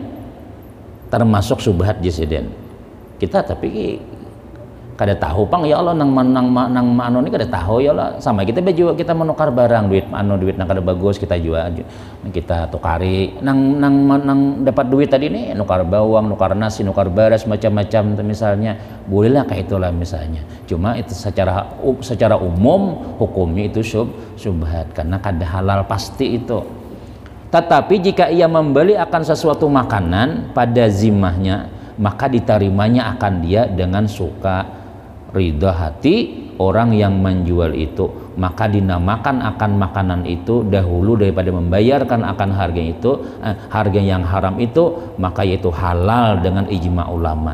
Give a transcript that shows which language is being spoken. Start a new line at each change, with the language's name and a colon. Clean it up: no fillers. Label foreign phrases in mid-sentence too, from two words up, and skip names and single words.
Banjar: Termasuk subhat jasiden kita, tapi kada tahu pang ya Allah nang mano ini kada tahu ya Allah, sama kita juga kita menukar barang duit nang kada bagus kita jual, kita tukari nang dapat duit tadi nih nukar bawang, nukar nasi, nukar beras macam-macam misalnya bolehlah kayak itulah misalnya.
Indonesian: Cuma itu secara umum hukumnya itu subhat karena kada halal pasti itu.
Malay: Tetapi jika ia membeli akan sesuatu makanan pada zimahnya, maka diterimanya akan dia dengan suka ridha hati orang yang menjual itu, maka dinamakan akan makanan itu dahulu daripada membayarkan akan harga itu, harga yang haram itu, maka yaitu halal dengan ijma ulama.